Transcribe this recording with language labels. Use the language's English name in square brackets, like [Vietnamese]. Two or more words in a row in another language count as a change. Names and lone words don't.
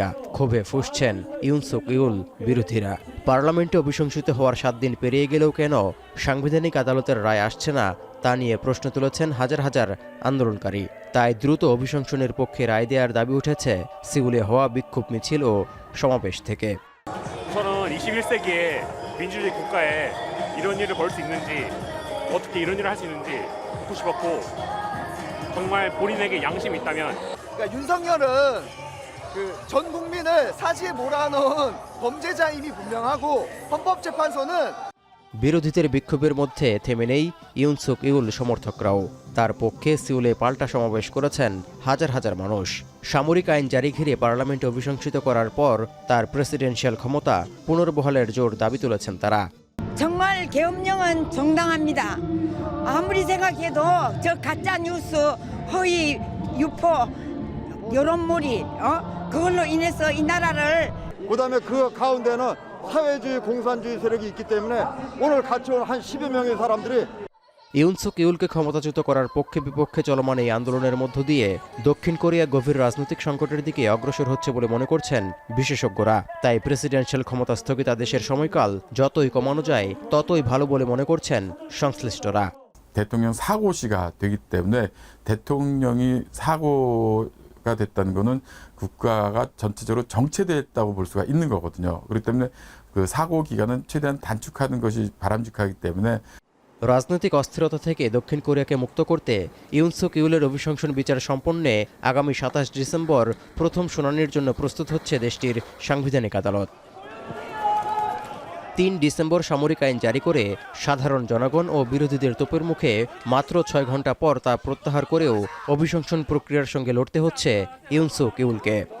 [Bangla] ক্ষোভে ফুঁসছেন ইউনসুক ইউল বিরোধীরা। পার্লামেন্টে অভিশংসিত হওয়ার 7 দিন পেরিয়ে গেলেও কেন সাংবিধানিক আদালতের রায় আসছে না তা নিয়ে প্রশ্ন তুলেছেন হাজার হাজার আন্দোলনকারী। তাই দ্রুত অভিশংসনের পক্ষে রায় দেওয়ার দাবি উঠেছে সিউলে হওয়া বিক্ষোভ মিছিল ও সমাবেশ থেকে। [Korean] 우선은 21세기에 민주주의 국가에 이런 일을 벌 수 있는지, 어떻게 이런 일을 할 수 있는지 묻고 싶었고, 정말 본인에게 양심이 있다면 그러니까 윤석열은 전 국민을 사시에 몰아넣은 범죄자임이 분명하고 헌법재판소는 [Bangla] বিরোধীদের বিক্ষোভের মধ্যে থেমে নেই ইউনসুক ইউল সমর্থকরাও। তার পক্ষে সিউলে পাল্টা সমাবেশ করেছেন হাজার হাজার মানুষ। সামরিক আইন জারি ঘিরে পার্লামেন্টে অভিশংসিত করার পর তার প্রেসিডেন্সিয়াল ক্ষমতা পুনর্বহালের জোর দাবি তুলেছেন তারা। [Korean] 정말 계엄령은 정당합니다. 아무리 생각해도 저 가짜 뉴스, 허위 유포, 여론몰이 그걸로 인해서 이 나라를 그다음에 그 가운데는 사회주의 공산주의 세력이 있기 때문에 오늘 같이 온 한 10여 명의 사람들이 [Bangla] ইউনসুক ইউলকে ক্ষমতাচ্যুত করার পক্ষে বিপক্ষে চলমান এই আন্দোলনের মধ্য দিয়ে দক্ষিণ কোরিয়া গভীর রাজনৈতিক সংকটের দিকে অগ্রসর হচ্ছে বলে মনে করছেন বিশেষজ্ঞরা। তাই প্রেসিডেন্সিয়াল ক্ষমতা স্থগিতাদেশের সময়কাল যতই কমানো যায় ততই ভালো বলে মনে করছেন সংশ্লিষ্টরা। [Korean] 대통령 사고시가 되기 때문에 대통령이 사고가 됐다는 거는 국가가 전체적으로 정체됐다고 볼 수가 있는 거거든요. 그렇기 때문에 그 사고 기간은 최대한 단축하는 것이 바람직하기 때문에 [Bangla] রাজনৈতিক অস্থিরতা থেকে দক্ষিণ কোরিয়াকে মুক্ত করতে ইউনসুক ইউলের অভিশংসন বিচার সম্পন্নে আগামী 27 ডিসেম্বর প্রথম শুনানির জন্য প্রস্তুত হচ্ছে দেশটির সাংবিধানিক আদালত। 3 ডিসেম্বর সামরিক আইন জারি করে সাধারণ জনগণ ও বিরোধীদের তোপের মুখে মাত্র 6 ঘন্টা পর তা প্রত্যাহার করেও অভিশংসন প্রক্রিয়ার সঙ্গে লড়তে হচ্ছে ইউনসুক ইউলকে।